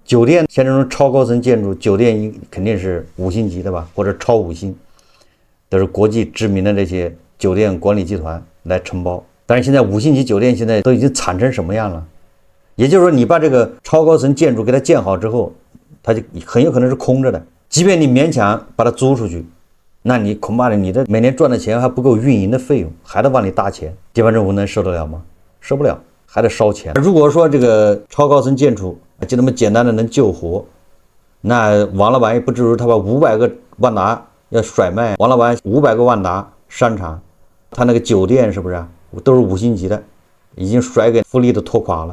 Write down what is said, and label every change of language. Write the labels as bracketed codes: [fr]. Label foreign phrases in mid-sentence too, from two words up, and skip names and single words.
[zh] 酒店像這種超高層建築，酒店肯定是5星級的吧，或者超5星，都是國際知名的這些酒店管理集團來承包。但是現在5星級酒店現在都已經慘成什麼樣了？也就是說，你把這個超高層建築給它建好之後，它就很有可能是空着的。即便你勉強把它租出去，那你恐怕你的每年賺的錢還不夠運營的費用，還得往裡搭錢。地方政府能受得了嗎？受不了，還得燒錢。如果說這個超高層建築就那麼簡單的能救活，那王老板也不至於他把500個萬達要甩賣。王老板500個萬達商場，他那個酒店是不是都是5星級的，已經甩給富力都拖垮了。